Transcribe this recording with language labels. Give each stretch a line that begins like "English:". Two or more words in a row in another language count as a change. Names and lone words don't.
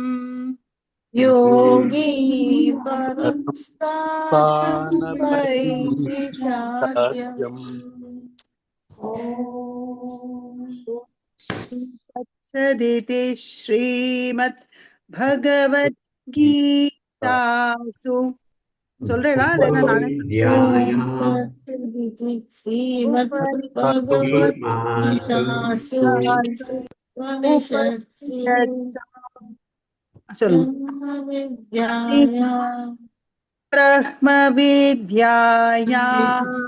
Sanskrit: योगी परं स्थानमुपैति चाद्यम् तत्सदिति श्रीमद् भगवद्गीतासु
Tamil: சொல்றேடா இல்லைன்னா நானே
Sanskrit: श्रीमद् भगवद्गीतासु उपनिषत्सु
Tamil: சொல்லுங்க.
Sanskrit: ब्रह्मविद्यायां ब्रह्म विद्यायां